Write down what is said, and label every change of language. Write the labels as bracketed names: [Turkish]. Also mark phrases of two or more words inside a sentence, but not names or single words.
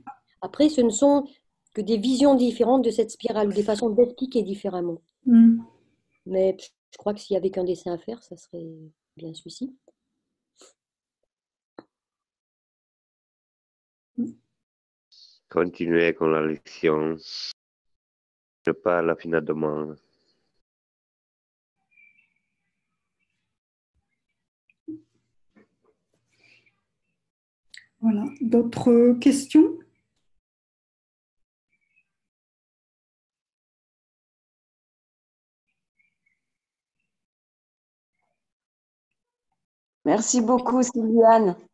[French] Après, ce ne sont que des visions différentes de cette spirale ou des façons d'expliquer différemment. Mm. Mais je crois que s'il y avait qu'un dessin à faire, ça serait bien celui-ci. [Italian] Continuez con la lezione. [French] Je parle à la fin demain. Voilà. D'autres questions? Merci beaucoup, Sylviane.